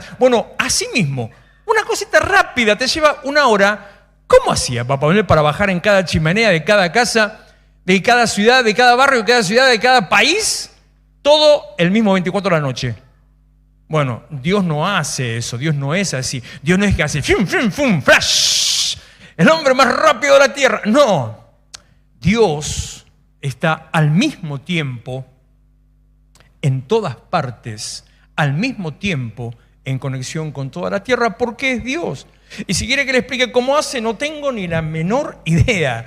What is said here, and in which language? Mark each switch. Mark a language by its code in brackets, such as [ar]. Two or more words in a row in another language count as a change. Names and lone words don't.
[es] Bueno, así mismo, una cosita rápida te lleva 1 hora. ¿Cómo hacía Papá Noel para bajar en cada chimenea de cada casa, de cada ciudad, de cada barrio, de cada ciudad, de cada país? Todo el mismo 24 de la noche. Bueno, Dios no hace eso, Dios no es así. Dios no es que hace ¡fum, fum, fum, flash! El hombre más rápido de la tierra. No, Dios está al mismo tiempo en todas partes, al mismo tiempo en conexión con toda la tierra, porque es Dios. Y si quiere que le explique cómo hace, no tengo ni la menor idea.